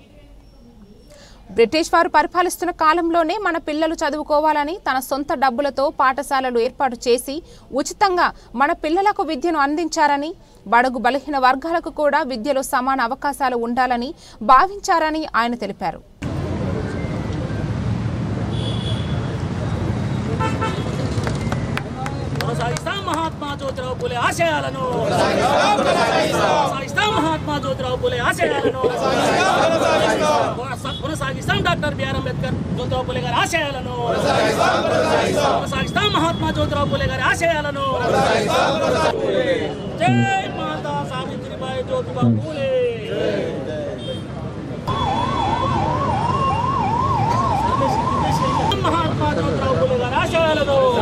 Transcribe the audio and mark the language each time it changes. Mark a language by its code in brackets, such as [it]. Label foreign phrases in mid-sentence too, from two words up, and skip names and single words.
[te] బ్రిటిష్ వారు పరిపాలిస్తున్న కాలంలోనే మన పిల్లలు చదువుకోవాలని తన సొంత డబ్బులతో పాఠశాలలు ఏర్పాటు చేసి ఉచితంగా మన పిల్లలకు విద్యను అందించారని, బడుగు బలహీన వర్గాలకు కూడా విద్యలో సమాన అవకాశాలు ఉండాలని భావించారని ఆయన తెలిపారు. మహాత్మా జ్యోతిరావ్ ఫులే ఆశయాలను మహాత్మా జ్యోతిరావ్ ఫులే ఆశయాలను కొనసాగిస్తాం డాక్టర్ బిఆర్ అంబేద్కర్ జ్యోతిరావు ఫులే గారి ఆశయాలను కొనసాగిస్తాం మహాత్మా జ్యోతిరావు ఫులే గారి ఆశయాలను జై మాతా సావిత్రిబాయి జ్యోతిబా ఫులే మహాత్మా జ్యోతిరావు ఫులే గారి ఆశయాలను